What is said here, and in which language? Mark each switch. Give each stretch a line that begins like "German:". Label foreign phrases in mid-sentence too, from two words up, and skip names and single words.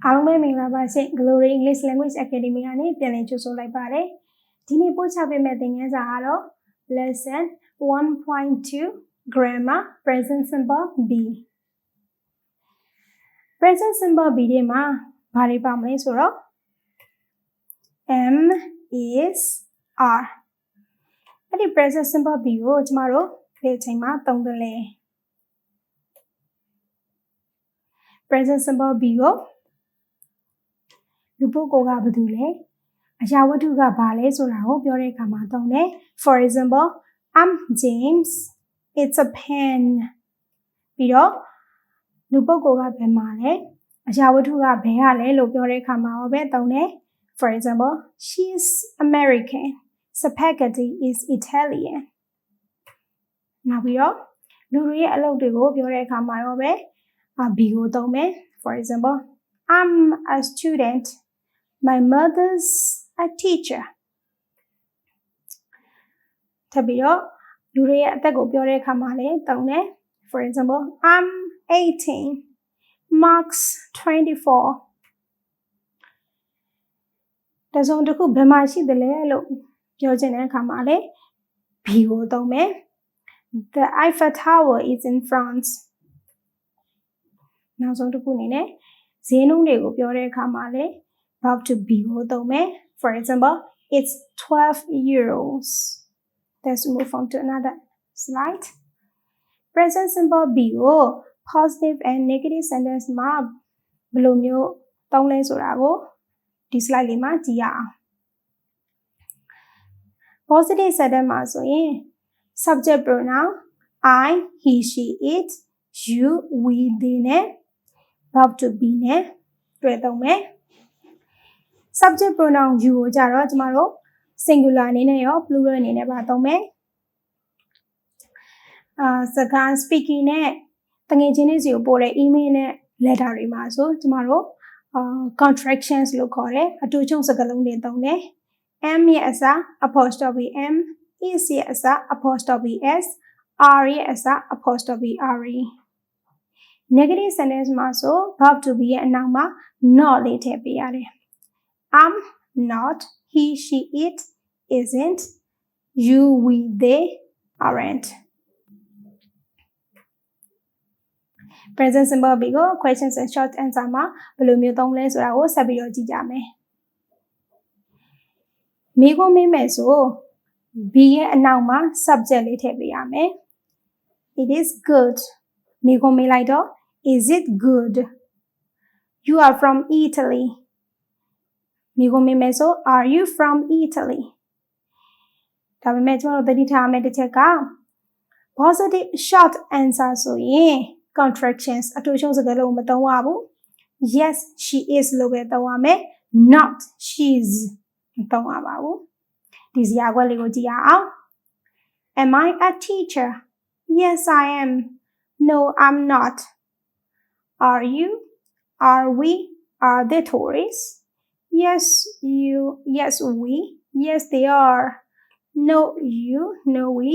Burmese: ပဲမင်္ဂလာပါရှင် Glory English Language Academy ကနေပြန်လည်ကြိုဆိုလိုက်ပါတယ်ဒီနေ့ပို့ချပေးမယ့်သင်ခန်းစာကတော့
English: Lesson 1.2 Grammar Present Simple B Present Simple B
Burmese: ထဲမှာဘာတွေပါမလဲဆိုတော့
English: am is are
Burmese: အဲ့ဒီ
English: Present Simple B
Burmese: ကိုကျမတို့ဘယ်အချိန်မှာသုံးသလဲ
English: Present Simple B
Burmese: ကိုလူပုဂ္ဂိုလ်ကဘာတူလဲအရာဝတ္ထုကဘာလဲဆိုတာကိုပြောတဲ့အခါမှာသုံး
English: တယ် For example I'm James it's a pen
Burmese: ပြီးတော့လူပုဂ္ဂိုလ်ကဘယ်မှာလဲအရာဝတ္ထုကဘယ်ရလဲလို့ပြောတဲ့အခါမှာပဲသုံးတယ်
English: For example she's American spaghetti is Italian
Burmese: နောက်ပြီးတော့လူတွေရဲ့အလုပ်တွေကိုပြောတဲ့အခါမှာပဲ B ကိုသုံးမယ်
English: For example I'm a student My mother's a teacher
Burmese: ထပ်ပြီးတော့လူတွေရဲ့အသက်ကိုပြောတဲ့အခါမှာလည်းသုံးတယ်
English: For example I'm 18 Mark's 24
Burmese: တစုံတစ်ခုဘယ်မှာရှိသလဲလို့ပြောချင်တဲ့အခါမှာလည်း B ကိုသုံးမယ်
English: The Eiffel Tower is in France
Burmese: နောက်ဆုံးတစ်ခုအနေနဲ့ဈေးနှုန်းတွေကိုပြောတဲ့အခါမှာလည်း
English: verb to be
Burmese: ကိုသုံးမယ်
English: For example it's 12 euros Let's move on to another slide Present simple B
Burmese: ကို
English: positive and negative sentence
Burmese: မှာဘယ်လိုမျိုးသုံးလဲဆိုတာကိုဒီ slide လေးမှာကြည့်ရအောင်
English: Positive sentence
Burmese: မှာဆိုရင်
English: subject pronoun I he she it you we they
Burmese: နဲ့
English: verb to be
Burmese: နဲ့တွေ့သုံးမယ်
English: subject pronoun you
Burmese: ကိုကြတော့ကျမတို့ singular အနေနဲ့ရော plural အနေနဲ့ပါသုံးမယ် စကား speaking နဲ့တကယ်ချင်းတွေစီကိုပို့တဲ့ email နဲ့ letter တွေမှာဆိုကျမတို့ contractions လို့ခေါ်တယ်အတူ ချုံစကားလုံးတွေသုံးတယ် M ရဲ့အစား
English: apostrophe M is
Burmese: ရဲ့အစား
English: apostrophe S R
Burmese: ရဲ့အစား
English: apostrophe RE
Burmese: negative sentence မှာဆို
English: verb to be
Burmese: ရဲ့အနောက်မှာ not လေးထည့်ပေးရတယ်
English: I'm not he she it isn't you we they aren't present simple B
Burmese: ကို
English: questions and short answer
Burmese: မှာဘယ်လိုမျိုးသုံးလဲဆိုတာကိုဆက်ပြီးတော့ကြည့်ကြမယ် မိခွန်းမေးမယ်ဆို B ရဲ့အနောက်မှာ subject လေးထည့်ပေးရမယ်
English: It is good
Burmese: မိခွန်းမေး လိုက်တော့
English: Is it good You are from Italy
Burmese: မိခွန်းမေးမယ်ဆို
English: Are you from Italy
Burmese: ဒါပေမဲ့ကျွန်တော်တို့သတိထားရမယ့်တစ်ချက်က
English: positive short answer
Burmese: ဆိုရင် contractions အတူချုံစကားလုံးမသုံးရဘူး
English: Yes she is
Burmese: လို့ပဲသုံးရမယ်
English: Not she's
Burmese: မသုံးရပါဘူးဒီစရာခွက်လေးကိုကြည့်ရအောင်
English: Am I a teacher? Yes I am. No I'm not. Are you? Are we? Are they tourists? Yes you. Yes we. Yes they are. No you. No we.